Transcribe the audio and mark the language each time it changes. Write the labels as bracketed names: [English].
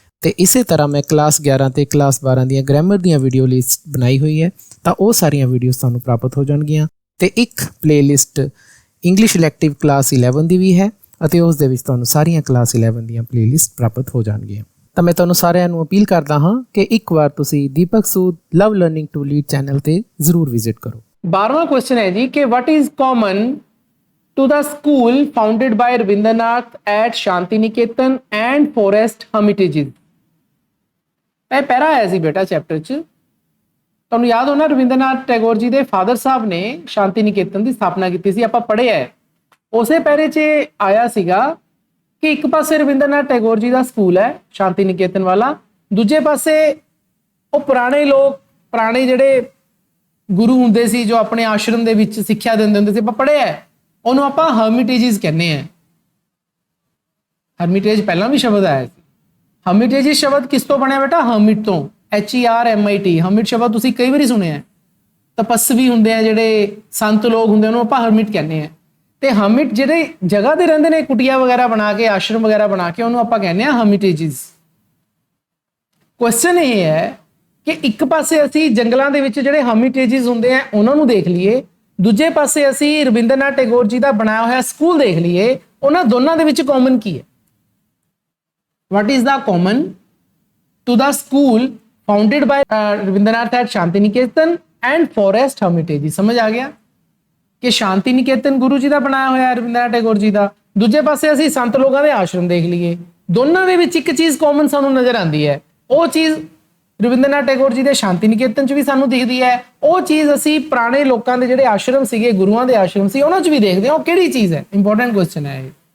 [Punjabi] ਤੇ ਇਸੇ ਤਰ੍ਹਾਂ ਮੈਂ ਕਲਾਸ 11 ਤੇ ਕਲਾਸ 12 ਦੀਆਂ ਗ੍ਰਾਮਰ ਦੀਆਂ ਵੀਡੀਓ ਲਿਸਟ ਬਣਾਈ ਹੋਈ ਹੈ, ਤਾਂ ਉਹ ਸਾਰੀਆਂ ਵੀਡੀਓਜ਼ ਤੁਹਾਨੂੰ ਪ੍ਰਾਪਤ ਹੋ ਜਾਣਗੀਆਂ। ਤੇ ਇੱਕ ਪਲੇਲਿਸਟ ਇੰਗਲਿਸ਼ ਇਲੈਕਟਿਵ ਕਲਾਸ 11 ਦੀ ਵੀ ਹੈ ਅਤੇ ਉਸ ਦੇ ਵਿੱਚ ਤੁਹਾਨੂੰ ਸਾਰੀਆਂ ਕਲਾਸ 11 ਦੀਆਂ ਪਲੇਲਿਸਟ ਪ੍ਰਾਪਤ ਹੋ ਜਾਣਗੀਆਂ। ਤਾਂ ਮੈਂ ਤੁਹਾਨੂੰ ਸਾਰਿਆਂ ਨੂੰ ਅਪੀਲ ਕਰਦਾ ਹਾਂ ਕਿ ਇੱਕ ਵਾਰ ਤੁਸੀਂ ਦੀਪਕ ਸੂਦ ਲਵ ਲਰਨਿੰਗ ਟੂ ਲੀਡ ਚੈਨਲ ਤੇ ਜ਼ਰੂਰ ਵਿਜ਼ਿਟ ਕਰੋ। 12ਵਾਂ ਕੁਐਸਚਨ ਹੈ ਜੀ ਕਿ [English] what is common to the school founded by Rabindranath at Shanti Niketan and Forest Hermitages? [Punjabi] ਇਹ ਪਹਿਰਾ ਆਇਆ ਸੀ ਬੇਟਾ ਚੈਪਟਰ 'ਚ। ਤੁਹਾਨੂੰ ਯਾਦ ਹੋਣਾ ਰਵਿੰਦਰਨਾਥ ਟੈਗੋਰ ਜੀ ਦੇ ਫਾਦਰ ਸਾਹਿਬ ਨੇ ਸ਼ਾਂਤੀ ਨਿਕੇਤਨ ਦੀ ਸਥਾਪਨਾ ਕੀਤੀ ਸੀ, ਆਪਾਂ ਪੜ੍ਹਿਆ ਹੈ। ਉਸੇ ਪਹਿਰੇ 'ਚ ਆਇਆ ਸੀਗਾ ਕਿ ਇੱਕ ਪਾਸੇ ਰਵਿੰਦਰਨਾਥ ਟੈਗੋਰ ਜੀ ਦਾ ਸਕੂਲ ਹੈ ਸ਼ਾਂਤੀ ਨਿਕੇਤਨ ਵਾਲਾ, ਦੂਜੇ ਪਾਸੇ ਉਹ ਪੁਰਾਣੇ ਜਿਹੜੇ ਗੁਰੂ ਹੁੰਦੇ ਸੀ ਜੋ ਆਪਣੇ ਆਸ਼ਰਮ ਦੇ ਵਿੱਚ ਸਿੱਖਿਆ ਦਿੰਦੇ ਹੁੰਦੇ ਸੀ, ਆਪਾਂ ਪੜ੍ਹਿਆ ਹੈ। ਉਹਨੂੰ ਆਪਾਂ ਹਰਮਿਟੇਜਿਸ ਕਹਿੰਦੇ ਆ। ਹਰਮਿਟੇਜ ਪਹਿਲਾਂ ਵੀ ਸ਼ਬਦ ਆਇਆ ਸੀ। ਹਰਮਿਟੇਜਿਸ ਸ਼ਬਦ ਕਿਸ ਤੋਂ ਬਣਿਆ ਬੇਟਾ? ਹਰਮਿਟ ਤੋਂ, HERMIT। ਹਰਮਿਟ ਸ਼ਬਦ ਤੁਸੀਂ ਕਈ ਵਾਰੀ ਸੁਣਿਆ। ਤਪਸਵੀ ਹੁੰਦੇ ਆ, ਜਿਹੜੇ ਸੰਤ ਲੋਕ ਹੁੰਦੇ ਉਹਨੂੰ ਆਪਾਂ ਹਰਮਿਟ ਕਹਿੰਦੇ ਆ। ਤੇ ਹਰਮਿਟ ਜਿਹੜੇ ਜਗ੍ਹਾ ਤੇ ਰਹਿੰਦੇ ਨੇ, ਕੁਟੀਆ ਵਗੈਰਾ ਬਣਾ ਕੇ, ਆਸ਼ਰਮ ਵਗੈਰਾ ਬਣਾ ਕੇ, ਉਹਨੂੰ ਆਪਾਂ ਕਹਿੰਦੇ ਆ ਹਰਮਿਟੇਜਿਸ। ਕੁਐਸਚਨ ਇਹ ਹੈ ਕਿ ਇੱਕ ਪਾਸੇ ਅਸੀਂ ਜੰਗਲਾਂ ਦੇ ਵਿੱਚ ਜਿਹੜੇ ਹਰਮਿਟੇਜਿਸ ਹੁੰਦੇ ਆ ਉਹਨਾਂ ਨੂੰ ਦੇਖ ਲਈਏ, ਦੂਜੇ ਪਾਸੇ ਅਸੀਂ ਰਵਿੰਦਰਨਾਥ ਟੈਗੋਰ ਜੀ ਦਾ ਬਣਾਇਆ ਹੋਇਆ ਸਕੂਲ ਦੇਖ ਲਈਏ, ਉਹਨਾਂ ਦੋਨਾਂ ਦੇ ਵਿੱਚ ਕਾਮਨ ਕੀ ਹੈ? [English] What is the common to the school founded by Rabindranath at Shanti Niketan and Forest Hermitage? [Punjabi] ਸਮਝ ਆ ਗਿਆ ਕਿ ਸ਼ਾਂਤੀ ਨਿਕੇਤਨ ਗੁਰੂ ਜੀ ਦਾ ਬਣਾਇਆ ਹੋਇਆ ਰਵਿੰਦਰਨਾਥ ਟੈਗੋਰ ਜੀ ਦਾ, ਦੂਜੇ ਪਾਸੇ ਅਸੀਂ ਸੰਤ ਲੋਕਾਂ ਦੇ ਆਸ਼ਰਮ ਦੇਖ ਲਈਏ, ਦੋਨਾਂ ਦੇ ਵਿੱਚ ਇੱਕ ਚੀਜ਼ ਕਾਮਨ ਸਾਨੂੰ ਨਜ਼ਰ ਆਉਂਦੀ ਹੈ। ਉਹ ਚੀਜ਼ ਰਵਿੰਦਰਨਾਥ ਟੈਗੋਰ ਜੀ ਦੇ ਸ਼ਾਂਤੀ ਨਿਕੇਤਨ 'ਚ ਵੀ ਸਾਨੂੰ ਦਿਖਦੀ ਹੈ, ਉਹ ਚੀਜ਼ ਅਸੀਂ ਪੁਰਾਣੇ ਲੋਕਾਂ ਦੇ ਜਿਹੜੇ ਆਸ਼ਰਮ ਸੀਗੇ, ਗੁਰੂਆਂ ਦੇ ਆਸ਼ਰਮ ਸੀ, ਉਹਨਾਂ 'ਚ ਵੀ ਦੇਖਦੇ ਹਾਂ। ਉਹ ਕਿਹੜੀ ਚੀਜ਼ ਹੈ? ਇੰਪੋਰਟੈਂਟ ਕੁਐਸਚਨ ਹੈ ਇਹ।